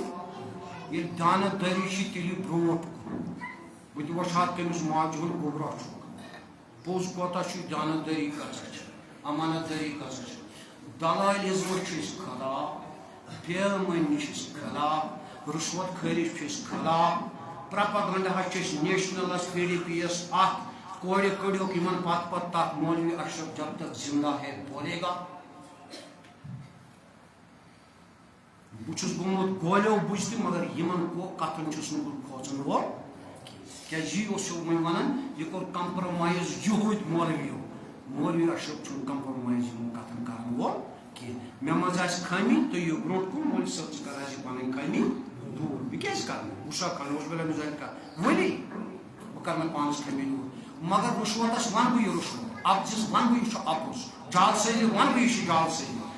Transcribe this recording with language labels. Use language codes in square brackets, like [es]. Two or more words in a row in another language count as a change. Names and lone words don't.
[ks] ییٚلہِ دانہٕ دٔری چھِ تیٚلہِ برونٛٹھ کُن بہٕ تہِ وٕچھٕ ہا تٔمِس ماجہِ ہُنٛد گوٚبرا چھُکھ پوٚز کوتاہ چھُ دانہٕ دٔری کۭژاہ چھِ امانت دٲری کۭژاہ چھِ دلٲلِزمہٕ چھِ أسۍ خلاف بے ایمٲنی چھِ أسۍ خلاف رُشوت خٲری چھِ أسۍ خلاف پرٛپگنٛڈا چھِ أسۍ نیشنلس PDP یس اتھ کورِ کٔڑیوکھ یِمن پتہٕ تتھ مولوی اشرف [ur] جب تک زندہ ہے بولے گا [ks] بہٕ چھُس گوٚمُت گولیو بُجھ تہِ مگر یِمن کتھن چھُس نہٕ بہٕ کھوژن وول کیازِ یی اوس وۄنۍ ونان یہِ کوٚر کمپرومایز یہوٗدۍ مولوی اشرف چھُنہٕ کمپرومایز یِمن کتھن کرن وول کینٛہہ مےٚ منٛز آسہِ خٲمی تُہۍ یِیِو برونٛٹھ کُن مولوی صٲب ژٕ کر حظ یہِ پنٕنۍ خٲمی دوٗر بہٕ کیازِ کرٕ بہٕ چھُسا کنوز بلا مِزاج کتھ ؤنی بہٕ کرٕ مےٚ پانس خٲمی دوٗر مگر رُشوتس ونہٕ بہٕ یہِ رُشوت افزِس ونہٕ بہٕ یہِ چھُ اپُز جالسٲزی ونہٕ بہٕ یہِ چھِ جالسٲزی